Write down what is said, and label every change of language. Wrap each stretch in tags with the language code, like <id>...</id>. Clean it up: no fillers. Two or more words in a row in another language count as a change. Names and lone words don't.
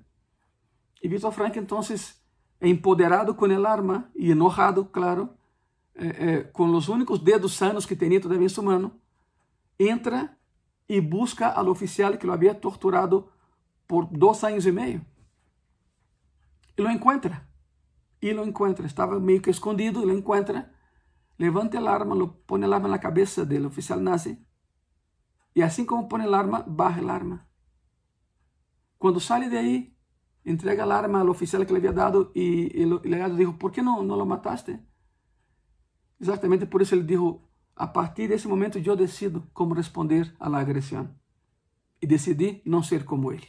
<pt>E Viktor Frankl, então, empoderado com</pt> <es>el arma</es> <pt>e enojado, claro, com os únicos dedos sanos que tinha todavía em sua mão, entra e busca ao oficial que lo havia torturado por 2 anos e meio. E lo encontra. Estava meio que escondido, e lo encontra, levanta</pt> <es>el arma, pone el arma</es> <pt>na cabeça do oficial nazi, e assim como</pt> <es>pone el arma, baja el arma.</es> <pt>Quando sai de aí, entrega</pt> <es>el arma</es> <pt>ao oficial que le havia dado, e o aliado dijo: "¿Por que não lo mataste?" Exatamente por isso ele dijo: "A partir desse momento eu decido como responder à agressão." E decidi não ser como ele.</pt>